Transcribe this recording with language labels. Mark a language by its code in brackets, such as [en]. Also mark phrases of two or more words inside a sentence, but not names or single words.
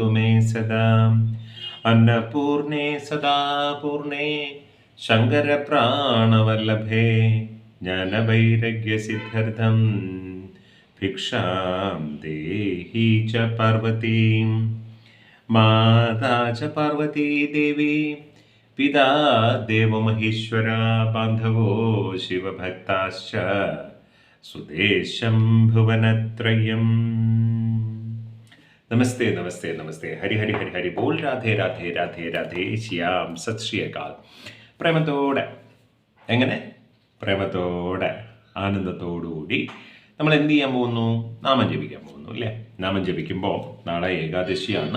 [sa] मे सदा अन्नपूर्णे सदा पूर्णे शङ्करप्राणवल्लभे ज्ञानवैराग्यसिद्ध्यर्थं भिक्षां देहि च पार्वतीं माता च पार्वती देवी पिता देवमहेश्वरा बान्धवो शिवभक्ताश्च सुदेशं भुवनत्रयम्. നമസ്തേ നമസ്തേ നമസ്തേ. [bn] হরি হরি হরি হরি বোল. [sa] രാധേ രാധേ രാധേ രാധേ ശ്യാം. [pa] ਸਤ ਸ੍ਰੀ ਅਕਾਲ. [ml] പ്രേമത്തോടെ, എങ്ങനെ പ്രേമത്തോടെ ആനന്ദത്തോടുകൂടി നമ്മൾ എന്ത് ചെയ്യാൻ പോകുന്നു? നാമം ജപിക്കാൻ പോകുന്നു അല്ലേ? നാമം ജപിക്കുമ്പോൾ നാളെ ഏകാദശിയാണ്.